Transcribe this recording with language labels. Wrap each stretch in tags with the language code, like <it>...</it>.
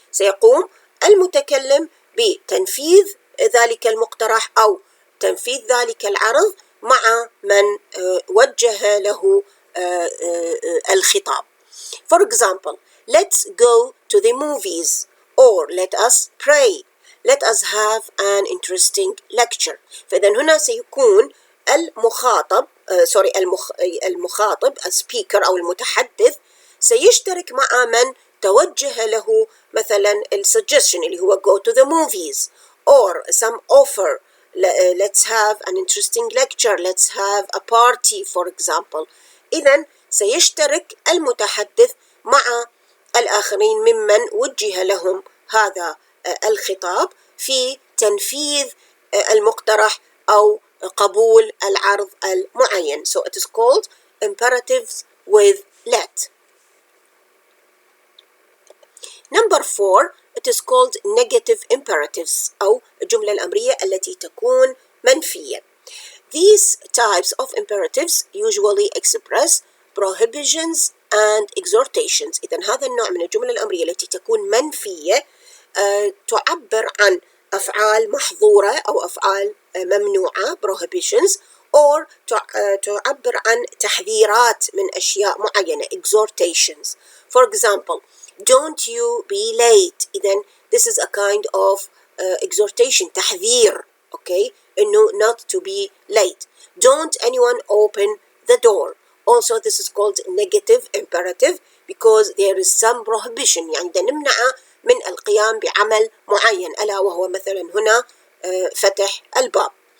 <ar>سيقوم المتكلم بتنفيذ ذلك المقترح أو تنفيذ ذلك العرض مع من وجه له الخطاب.</ar> <en>For example, let's go to the movies, or let us pray, let us have an interesting lecture.</en> <ar>فإذا هنا سيكون المخاطب المخاطب speaker أو المتحدث سيشترك مع من توجه له مثلا</ar> <en>suggestion</en> <ar>اللي هو</ar> <en>go to the movies, or some offer, let's have an interesting lecture, let's have a party for example.</en> <ar>إذن سيشترك المتحدث مع الآخرين ممن وجه لهم هذا الخطاب في تنفيذ المقترح أو قبول العرض المعين.</ar> <en>So it is called imperatives with let. Number 4, it is called negative imperatives</en> <ar>أو الجملة الأمرية التي تكون منفية.</ar> <en>These types of imperatives usually express prohibitions and exhortations.</en> <ar>إذن هذا النوع من الجملة الأمرية التي تكون منفية تعبر عن أفعال محظورة أو أفعال ممنوعة prohibitions، or تعبر عن تحذيرات من أشياء معينة exhortations.</ar> <en>For example, don't you be late. إذن this is a kind of exhortation، تحذير، okay, إنه not to be late. Don't anyone open the door. Also this is called negative imperative because there is some prohibition،</en> <ar>يعني نمنع من القيام بعمل معين ألا وهو مثلا هنا فتح الباب.</ar>